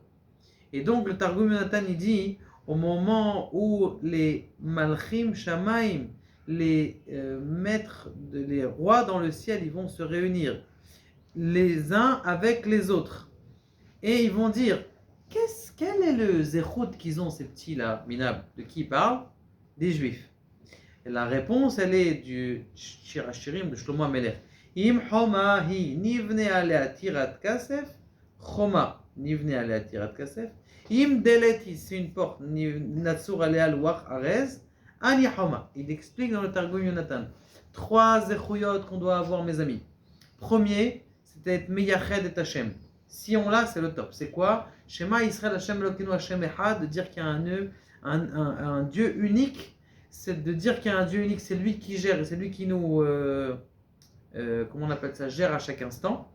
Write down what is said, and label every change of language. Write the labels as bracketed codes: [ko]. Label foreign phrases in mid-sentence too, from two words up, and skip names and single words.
[fr] Et donc, le Targum Yonatan, il dit au moment où les [he] מלכי שמים, [fr] les maîtres, les rois dans le ciel, ils vont se réunir les uns avec les autres. Et ils vont dire, quel est le zéchout qu'ils ont ces petits-là, Minab? De qui ils parlent? Des juifs. Et la réponse, elle est du [he] שיר השירים [fr] de Shlomo HaMelech. [he] אם חומה היא נבנה עליה טירת כסף חומה נבנה עליה טירת כסף. אם דלת, [fr] c'est une porte, [he] נצור עליה לוח ארז אני חומה. [fr] Il explique dans le Targum Yonatan 3 zechuyot qu'on doit avoir, mes amis. Premier, c'est être [he] מייחד את השם. [fr] Si on l'a, c'est le top. C'est quoi? [he] שמע ישראל ה' אלוקינו ה' אחד, [fr] de dire qu'il y a un Dieu unique. C'est de dire qu'il y a un Dieu unique, c'est lui qui gère, et c'est lui qui nous, comment on appelle ça, gère à chaque instant.